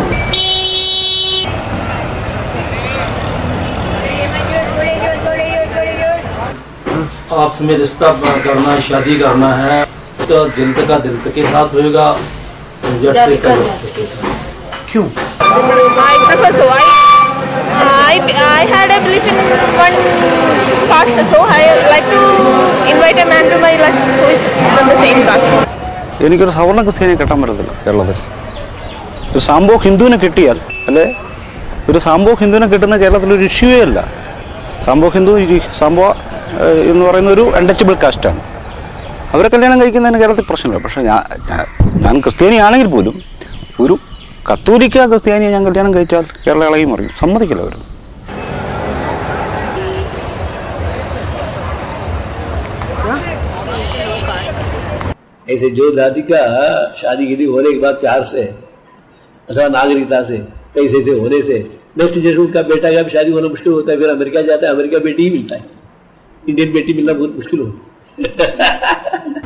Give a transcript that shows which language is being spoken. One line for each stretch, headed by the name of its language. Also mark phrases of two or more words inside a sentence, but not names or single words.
Hindi: आपस में रिश्ता करना है, शादी करना है तो दिल का दिल के साथ होगा, जैसे क्यों?
English: I prefer so. I had a belief in one caste, so I like to invite a man to my life who is from the same caste.
Malayalam: എനിക്കൊരു സവർണ്ണ ക്രിസ്ത്യാനിയെ കെട്ടാൻ പറ്റത്തില്ല കേരളത്തിൽ. ഒരു സാംബോ ഹിന്ദുവിനെ കിട്ടിയാൽ അല്ലെ, ഒരു സാംബോ ഹിന്ദുവിനെ കിട്ടുന്ന കേരളത്തിലൊരു ഇഷ്യൂവേ അല്ല. സാംബോ ഹിന്ദു സാംബോ എന്ന് പറയുന്ന ഒരു
English: untouchable caste.
Malayalam: അവരെ കല്യാണം കഴിക്കുന്നതിന് കേരളത്തിൽ പ്രശ്നമില്ല. പക്ഷേ ഞാൻ ക്രിസ്ത്യാനിയാണെങ്കിൽ പോലും ഒരു കത്തോലിക്ക ക്രിസ്ത്യാനിയെ ഞാൻ കല്യാണം കഴിച്ചാൽ കേരള ഇളകി മറിയും, സമ്മതിക്കില്ല അവർ.
Hindi: ऐसे जो जाति का शादी विधि होने के बाद प्यार से अथवा नागरिकता से पैसे से होने से
English: next generation
Hindi: उनका बेटा का भी शादी होना मुश्किल होता है, फिर अमेरिका जाता है, अमेरिका बेटी ही मिलता है, इंडियन बेटी मिलना बहुत मुश्किल होता है।